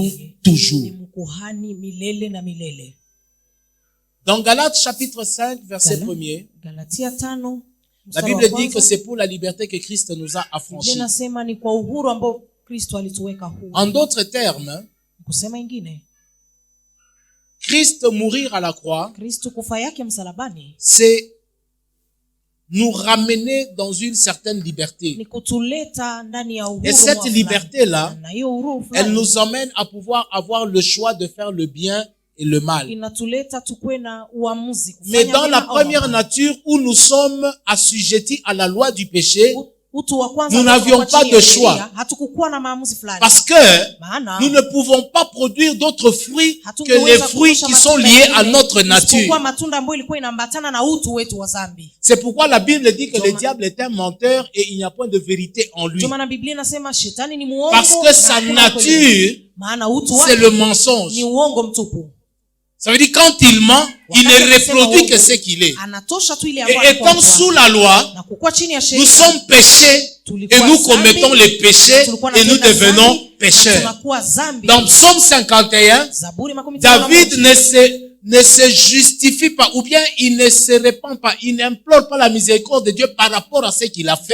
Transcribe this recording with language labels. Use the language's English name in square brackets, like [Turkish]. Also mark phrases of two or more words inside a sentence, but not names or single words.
[Swahili] Ni [French] toujours. [Swahili] mkuhani milele na milele. [French] Dans Galates chapitre 5, verset [Swahili] Gala- [French] 1er, [Swahili] Galatia 5 [French] la [Swahili] mstari wa [French] Bible dit que [Swahili] kwanza, [French] c'est pour la liberté que Christ nous a [Swahili] Biblia [French] affranchis. [Swahili] inasema ni kwa uhuru ambao Kristo alituweka huru. [French] En d'autres termes, [Swahili] Kusema ingine, [French] Christ mourir à la croix, [Swahili] Kristo kufa yake msalabani [French] c'est nous ramener dans une certaine liberté. [Swahili] ni kutuleta ndani ya uhuru. [French] Et cette [Swahili] wa fulani. [French] liberté-là, [Swahili] Na hiyo uhuru [French] elle [Swahili] fulani [French] nous emmène à pouvoir avoir le choix de faire le bien et le mal. [Swahili] inatuleta tukue na uamuzi [French] Mais [Swahili] kufanya [French] dans la [Swahili] mema au [French] première [Swahili] mabaya. [French] nature où nous sommes assujettis à la loi du péché, [Swahili] utu wa kwanza [French] nous n'avions pas de choix. [Swahili] hatukukuwa na maamuzi fulani, [French] Parce que nous ne pouvons pas produire d'autres fruits que les fruits qui sont liés à notre nature. [Swahili] matunda ambayo ilikuwa inaambatana na utu wetu wa dhambi. [French] C'est pourquoi la Bible dit que le diable est un menteur et il n'y a point de vérité en lui. [Swahili] Ndio maana Biblia inasema shetani ni muongo, [French] parce que sa nature, c'est le mensonge. [Swahili] Ni uongo mtupu. [French] Ça veut dire quand il ment, il ne reproduit que ce qu'il est. Et étant sous la loi, nous sommes péchés et nous commettons les péchés et nous devenons pécheurs. Dans Psaume 51, David ne se justifie pas, ou bien il ne se répand pas, il n'implore pas la miséricorde de Dieu par rapport à ce qu'il a fait.